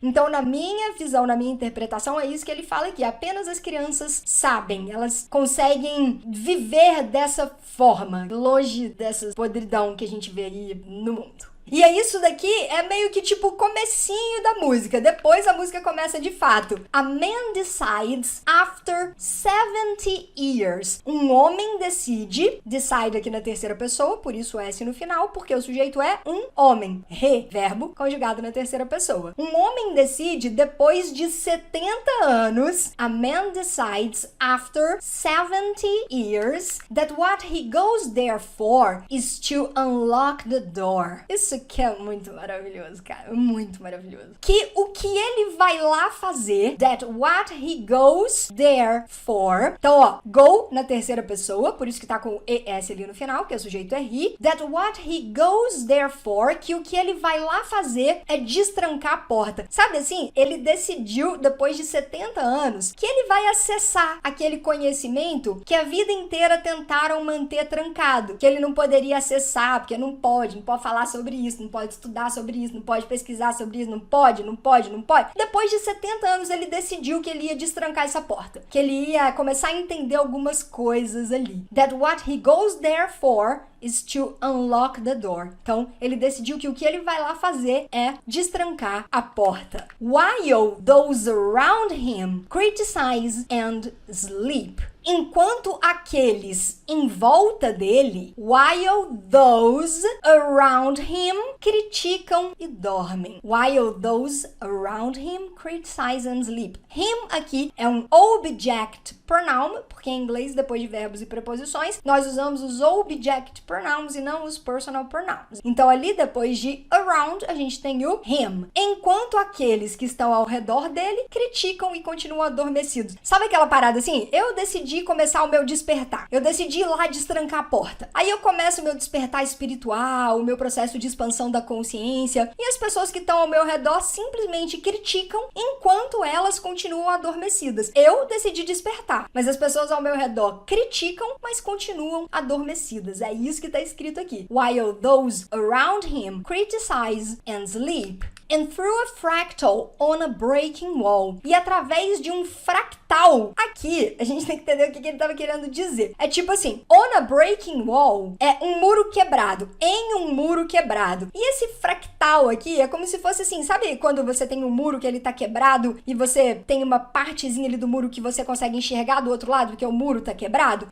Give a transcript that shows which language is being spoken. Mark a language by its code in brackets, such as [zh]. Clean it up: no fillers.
[pt] Então, na minha visão, na minha interpretação, é isso que ele fala aqui. Apenas as crianças sabem, elas conseguem viver dessa forma, longe dessa podridão que a gente vê aí no mundo. E é isso daqui, é meio que tipo o comecinho da música. Depois a música começa de fato. [en] A man decides after 70 years. [pt] Um homem decide aqui na terceira pessoa, por isso S no final, porque o sujeito é um homem. Verbo conjugado na terceira pessoa. Um homem decide depois de 70 anos. [en] A man decides after 70 years that what he goes there for is to unlock the door. [pt] Isso que é muito maravilhoso, cara. Muito maravilhoso. Que o que ele vai lá fazer, [en] that what he goes there for. [pt] Então, ó, go na terceira pessoa, por isso que tá com ES ali no final, que o sujeito é he. [en] That what he goes there for, [pt] que o que ele vai lá fazer é destrancar a porta. Sabe assim? Ele decidiu, depois de 70 anos, que ele vai acessar aquele conhecimento que a vida inteira tentaram manter trancado. Que ele não poderia acessar, porque não pode falar sobre isso, não pode estudar sobre isso, não pode pesquisar sobre isso, não pode. Depois de 70 anos, ele decidiu que ele ia destrancar essa porta. Que ele ia começar a entender algumas coisas ali. [en] That what he goes there for is to unlock the door. [pt] Então, ele decidiu que o que ele vai lá fazer é destrancar a porta. [en] While those around him criticize and sleep. [pt] Enquanto aqueles em volta dele, [en] while those around him [pt] criticam e dormem. [en] While those around him criticize and sleep. [pt] Him aqui é um object pronoun, porque em inglês, depois de verbos e preposições, nós usamos os object pronouns e não os personal pronouns. Então, ali depois de around, a gente tem o him. Enquanto aqueles que estão ao redor dele criticam e continuam adormecidos. Sabe aquela parada assim? Eu decidi começar o meu despertar. Eu decidi ir lá destrancar a porta. Aí eu começo o meu despertar espiritual, o meu processo de expansão da consciência, e as pessoas que estão ao meu redor simplesmente criticam enquanto elas continuam adormecidas. Eu decidi despertar, mas as pessoas ao meu redor criticam, mas continuam adormecidas. É isso que está escrito aqui. [en] While those around him criticize and sleep. And through a fractal on a breaking wall. [pt] E através de um fractal. Aqui, a gente tem que entender o que ele estava querendo dizer. É tipo assim, [en] on a breaking wall [pt] é um muro quebrado. Em um muro quebrado. E esse fractal aqui é como se fosse assim, sabe quando você tem um muro que ele tá quebrado e você tem uma partezinha ali do muro que você consegue enxergar do outro lado, porque o muro tá quebrado?